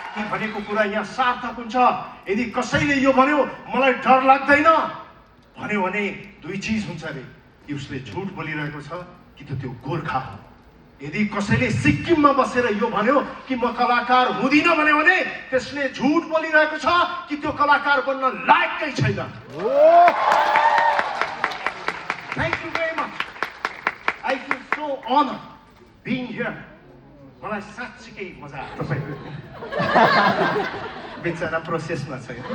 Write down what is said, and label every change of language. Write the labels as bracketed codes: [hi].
[ne] भनेको कुरा यहाँ सार्थक हुन्छ। यदि कसैले यो भन्यो मलाई डर लाग्दैन भन्यो भने दुई चिज हुन्छ अरे, कि उसले झुट बोलिरहेको छ कि त त्यो गोर्खा हो। यदि कसैले सिक्किममा बसेर यो भन्यो कि म कलाकार हुँदिन भन्यो भने त्यसले झुट बोलिरहेको छ कि त्यो कलाकार बन्न लायकै छैन। [en] Thank you very much. I feel so honored being here. [ne] मलाई साँच्चीकै मजा आयो। तपाईको बेचारा प्रोसेसमा छ।